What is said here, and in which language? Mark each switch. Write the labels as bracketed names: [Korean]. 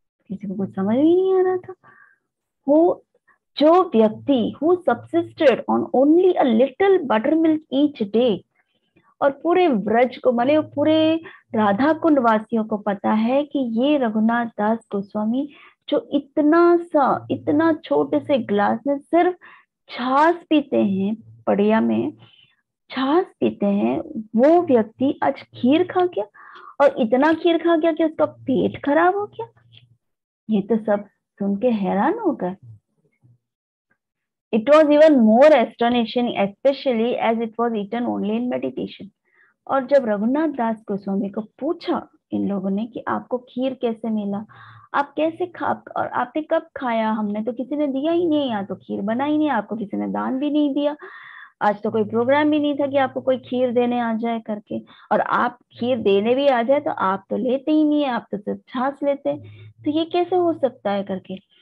[Hindi] किसी को कुछ समझ ही नहीं आ रहा था। वो जो व्यक्ति [English] who subsisted on only a little butter milk each day, [Hindi] और पूरे ब्रज को, माने पूरे राधा कुंड वासियों को पता है कि ये रघुनाथ दास गोस्वामी जो इतना छोटे से ग्लास में सिर्फ छाछ पीते हैं, पड़िया में छाछ पीते हैं, वो व्यक्ति आज खीर खा गया, और इतना खीर खा गया कि उसका पेट खराब हो गया। ये तो सब सुन के हैरान हो गए। [English] It was even more astonishing, especially as it was eaten only in meditation. [Hindi] और जब रघुनाथ दास गोस्वामी को पूछा इन लोगों ने कि आपको खीर कैसे मिला, आप कैसे खा, और आपने कब खाया, हमने तो किसी ने दिया ही नहीं, यहाँ तो खीर बना ही नहीं, आपको किसी ने दान भी नहीं दिया, आज तो कोई प्रोग्राम भी नहीं था कि आपको कोई खीर देने आ जाए करके, और आप खीर देने भी आ जाए तो आप तो लेते ही नहीं है, आप तो सिर्फ छाछ लेते हैं, तो ये कैसे हो सकता है करके।